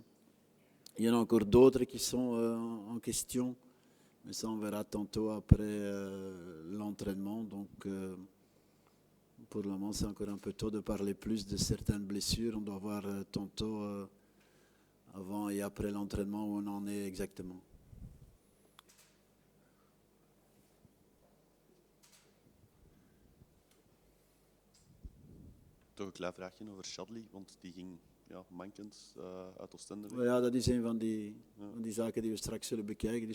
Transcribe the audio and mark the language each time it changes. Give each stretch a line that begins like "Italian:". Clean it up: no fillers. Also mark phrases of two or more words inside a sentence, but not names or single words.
French: Il y en a encore d'autres qui sont en question, mais ça on verra tantôt après l'entraînement. Donc pour le moment c'est encore un peu tôt de parler plus de certaines blessures. On doit voir tantôt avant et après l'entraînement où on en est exactement.
Dutch: Toch een klein vraagje over Shadley, want die ging mankend uit Oostende weg. Ja, dat is een van die zaken die we straks zullen bekijken.